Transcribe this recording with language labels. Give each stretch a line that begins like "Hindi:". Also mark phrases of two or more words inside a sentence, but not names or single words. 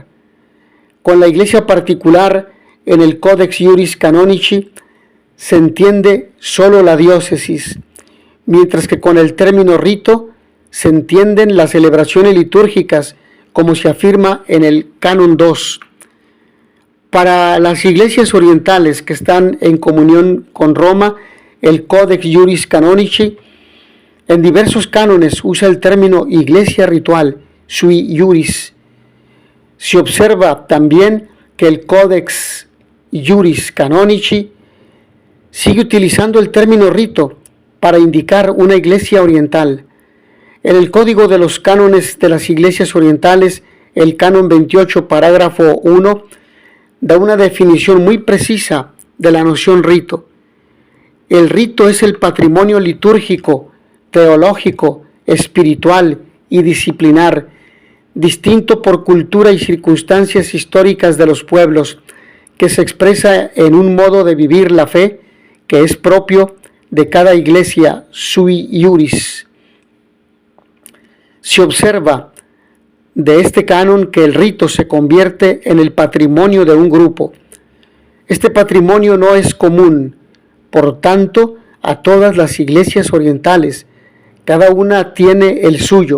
Spanish: Con la iglesia particular, en el Codex Juris Canonici, se entiende solo la diócesis, mientras que con el término rito se entienden las celebraciones litúrgicas, como se afirma en el Canon 2. Para las iglesias orientales que están en comunión con Roma, el Codex Juris Canonici en diversos cánones usa el término iglesia ritual,
Latin: sui juris.
Spanish: Se observa también que el Codex Juris Canonici sigue utilizando el término rito para indicar una iglesia oriental. En el Código de los Cánones de las Iglesias Orientales, el Canon 28, parágrafo 1, da una definición muy precisa de la noción rito. El rito es el patrimonio litúrgico, teológico, espiritual y disciplinar, distinto por cultura y circunstancias históricas de los pueblos, que se expresa en un modo de vivir la fe que es propio de cada iglesia
Latin: sui juris.
Spanish: Se observa de este canon que el rito se convierte en el patrimonio de un grupo. Este patrimonio no es común, por tanto, a todas las iglesias orientales. Cada una tiene el suyo.